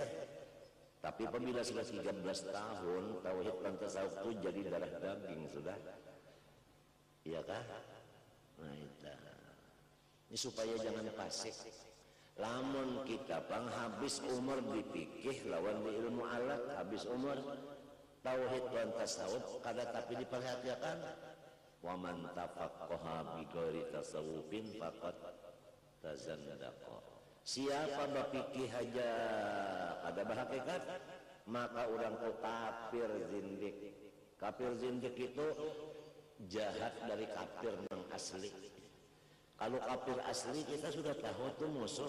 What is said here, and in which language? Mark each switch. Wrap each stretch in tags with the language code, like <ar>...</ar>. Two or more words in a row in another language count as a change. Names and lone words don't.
<id>Tapi apabila sudah 13 tahun tauhid dan tasawuf itu jadi darah daging sudah, iya kah? Nah itu.</id> <bjn>Ini supaya jangan pasik. Lamun kita bang habis umur dipikih lawan di ilmu alat, habis umur tauhid dan tasawuf kada tapi diperhatikan.</bjn> <ar>ومن تفقه بغير تصوف فقد تزندق.</ar> <bjn>Siapa berfikih aja kada berhakikat, maka orang itu kafir zindik.</bjn> <id>Kafir zindik itu jahat dari kafir yang asli. Kalau kafir asli kita sudah tahu itu musuh.</id>